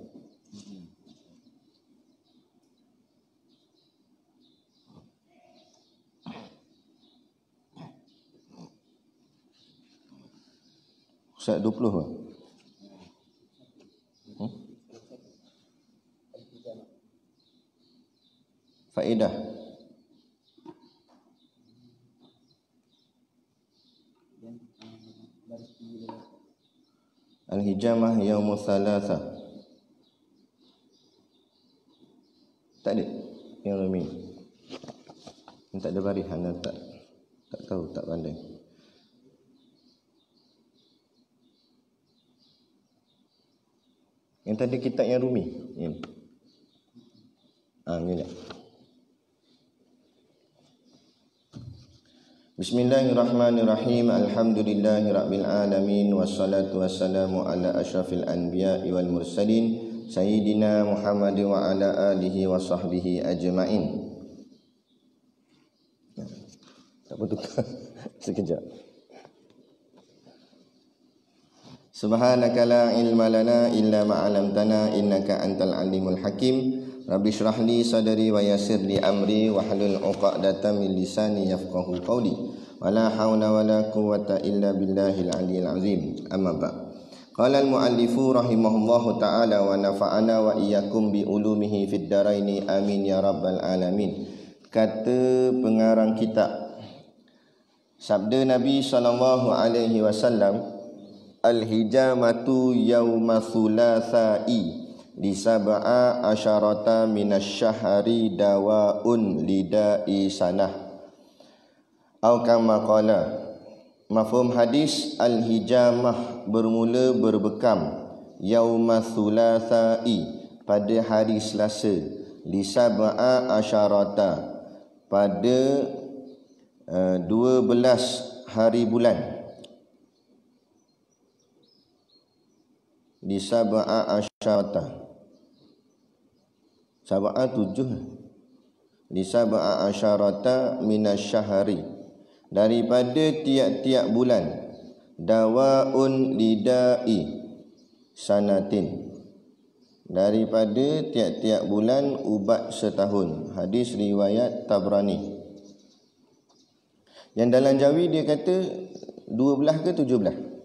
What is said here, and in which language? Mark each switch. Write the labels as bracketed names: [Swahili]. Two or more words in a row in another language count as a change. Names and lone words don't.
[Malay] Ustaz 20 ke? Faedah. [Arabic] الحجامة يوم الثلاثاء. [Malay] Tak ada yang rumi. Tak ada baris, anda tak tahu, tak pandai. Yang tadi kitab yang rumi ini. Ni dah. [Arabic] بسم الله الرحمن الرحيم. الحمد لله رب العالمين والصلاة والسلام على أشرف الأنبياء والمرسلين سيدنا محمد وعلى آله وصحبه أجمعين. [Malay] Tak apa tukar. Sekejap. [Arabic] سبحانك لا علم لنا إلا ما علمتنا إنك أنت العليم الحكيم. رب اشرح لي صدري ويسر لي أمري واحلل عقدة من لساني يفقهوا قولي. ولا حول ولا قوة إلا بالله العلي العظيم. أما بعد. قال المؤلف رحمه الله تعالى ونفعنا وإياكم بعلومه في الدارين آمين يا رب العالمين. [Malay] Kata pengarang kitab, sabda Nabi [Arabic] صلى الله عليه وسلم الحجامة يوم الثلاثاء لسبع عشرة من الشهر دواء لداء سنة. [Malay] Atau [Arabic] كما قال. [Malay] Mafhum hadis, al-hijamah bermula berbekam [Arabic] يوم الثلاثاء [Malay] pada hari Selasa, [Arabic] لسبع عشرة [Malay] pada 12 hari bulan, [Arabic] di سبع عشرة، سبع 7, di سبع عشرة من الشهر, [Malay] daripada tiap-tiap bulan, [Arabic] دواء لداء سنة, [Malay] daripada tiap-tiap bulan ubat setahun. Hadis riwayat Tabrani. Yang dalam Jawi dia kata 12 ke 17?